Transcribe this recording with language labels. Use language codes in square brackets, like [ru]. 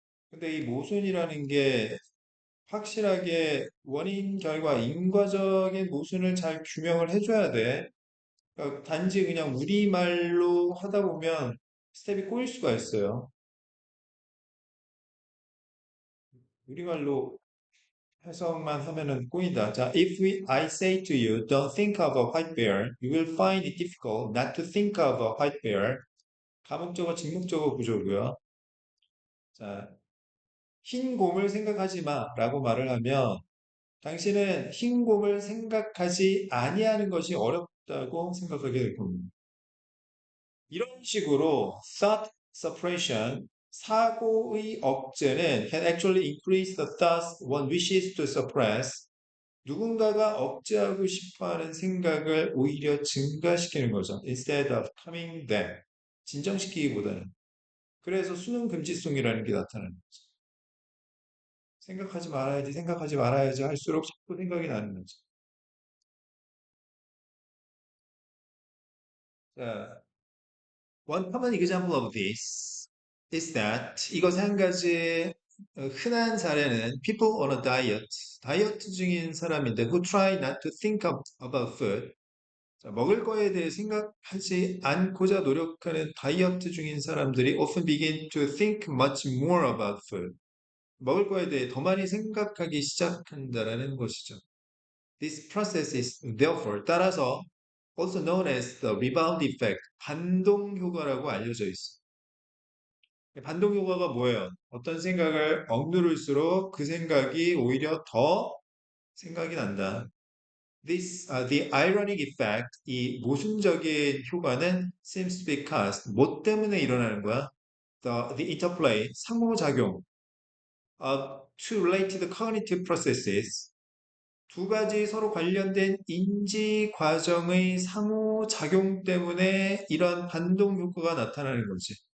[ko] 근데 이 모순이라는 게 확실하게 원인, 결과, 인과적인 모순을 잘 규명을 해줘야 돼. 그러니까 단지 그냥 우리말로 하다 보면 스텝이 꼬일 수가 있어요. 우리말로 해석만 하면은 꼬인다. [en] 자, I say to you, don't think of a white bear, you will find it difficult not to think of a white bear. [ko] 가목적어, 직목적어 구조고요. 자, 흰 곰을 생각하지 마라고 말을 하면 당신은 흰 곰을 생각하지 아니하는 것이 어렵다고 생각하게 될 겁니다. 이런 식으로 [en] thought suppression, [ko] 사고의 억제는 [en] can actually increase the thoughts one wishes to suppress. [ko] 누군가가 억제하고 싶어하는 생각을 오히려 증가시키는 거죠. [en] Instead of calming them. [ko] 진정시키기보다는. 그래서 수능 금지송이라는 게 나타나는 거죠. 생각하지 말아야지 할수록 자꾸 생각이 나는 거죠. [en] 자, one common example of this is that [ko] 이것의 한 가지 흔한 사례는 [en] people on a diet, [ko] 다이어트 중인 사람인데 [en] who try not to think about food. [ko] 자, 먹을 거에 대해 생각하지 않고자 노력하는 다이어트 중인 사람들이 [en] often begin to think much more about food. [ko] 먹을 거에 대해 더 많이 생각하기 시작한다라는 것이죠. [en] This process is therefore [ko] 따라서 [en] also known as the rebound effect, [ko] 반동 효과라고 알려져 있어. 반동 효과가 뭐예요? 어떤 생각을 억누를수록 그 생각이 오히려 더 생각이 난다. [en] The ironic effect, [ko] 이 모순적인 효과는 [en] seems to be caused, [ko] 뭐 때문에 일어나는 거야? [en] The interplay, [ko] 상호작용, [en] two related cognitive processes, [ko] 두 가지 서로 관련된 인지 과정의 상호작용 때문에 이런 반동 효과가 나타나는 거지.